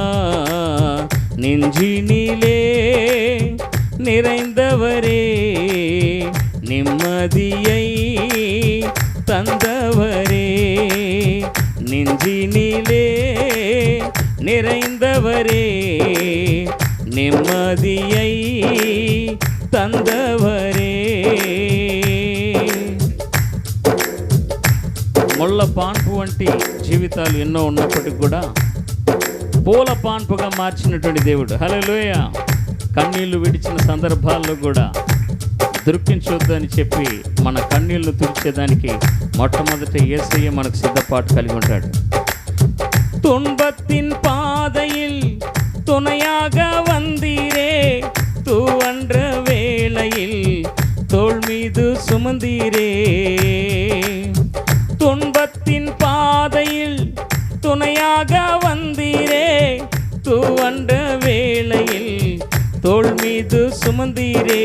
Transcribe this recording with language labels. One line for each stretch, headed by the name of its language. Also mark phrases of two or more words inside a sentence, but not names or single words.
Tamil: நெஞ்சினிலே நிறைந்தவரே, நிம்மதியை தந்தவரே, நெஞ்சினிலே நிறைந்தவரே, நிம்மதியை தந்தவரே.
Telugu: ముళ్ళ పాన్పు వంటి జీవితాలు ఎన్నో ఉన్నప్పటికీ కూడా పూల పాన్పుగా మార్చినటువంటి దేవుడు. హల్లెలూయా. కన్నీళ్లు విడిచిన సందర్భాల్లో కూడా దుఃఖించొద్దని చెప్పి మన కన్నీళ్లు తుడిచేదానికి మొట్టమొదట యేసయ్య మనకు సిద్ధపాటు కలిగి ఉంటాడు.
Tamil: துன்பத்தின் பாதையில் துணையாக வந்தீரே, தூவன்ற வேளையில் தோள் மீது சுமந்தீரே. துன்பத்தின் பாதையில் துணையாக வந்தீரே, தூவன்ற வேளையில் தோள் மீது சுமந்தீரே.